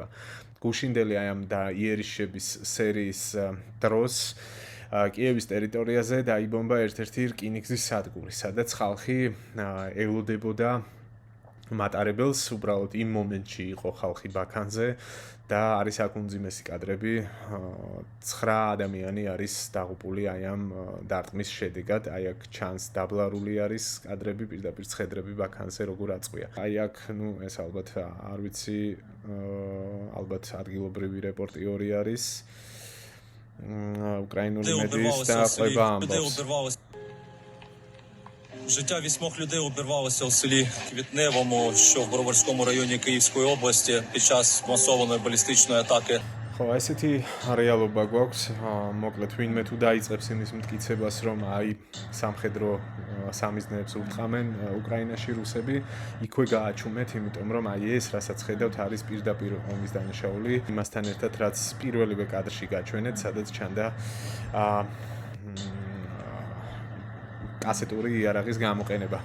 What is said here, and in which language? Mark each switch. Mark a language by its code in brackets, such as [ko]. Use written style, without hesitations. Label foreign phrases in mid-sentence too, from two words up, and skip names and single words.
[ka] გუშინდელი აი ამ იერიშების სერიის დროს კიევის ტერიტორიაზე დაიბომბა ერთ-ერთი რკინიგზის სადგური, სადაც ხალხი ელოდებოდა მატარებელს, უბრალოდ იმ მომენტში იყო ხალხი ბაქანზე და არის აქ უმძიმესი კადრები, 9 ადამიანი არის დაღუპული აი ამ დარტყმის შედეგად, აი აქ ჩანს დაბლარული არის კადრები, პირდაპირ ცხედრები ბაქანზე როგორ აწყვია. აი აქ, ეს ალბათ არ ვიცი, ალბათ ადგილობრივი რეპორტიორი არის. [uk] Українські медіа та амбас. Життя 8 людей обірвалося у селі Квітневому, що в Броварському районі Київської області під час масованої балістичної атаки. [ka] ხო, ესეთი რეალობა გვაქვს, მოკლედ ვინმე თუ დაიწყებს იმის მტკიცებას, რომ აი სამხედრო სამიზნეებს ურტყამენ უკრაინაში რუსები, იქვე გააჩუმეთ, იმიტომ რომ აი ეს, რასაც ხედავთ, არის პირდაპირ ომის დანაშაული, იმასთან ერთად, რაც პირველივე კადრში გაჩვენეთ, სადაც ჩანდა ასეთური იარაღის გამოყენება.